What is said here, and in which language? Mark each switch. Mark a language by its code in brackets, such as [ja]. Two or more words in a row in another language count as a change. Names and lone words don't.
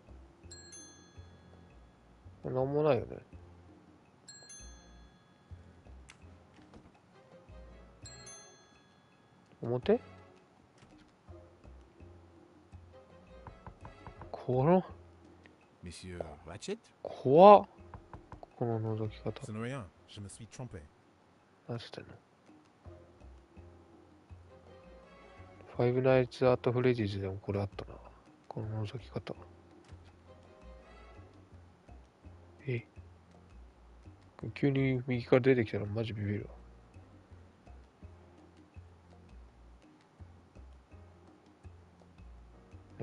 [ja] なんもないよね。表？この、 [fr] Monsieur Ratchet? [ja] 怖っ。この覗き方。 [fr] Ce n'est rien, je me suis trompé. [ja] 何してんの？ファイブナイツ・アット・フレディーズでもこれあったな。この覗き方。急に右から出てきたらマジビビるわ。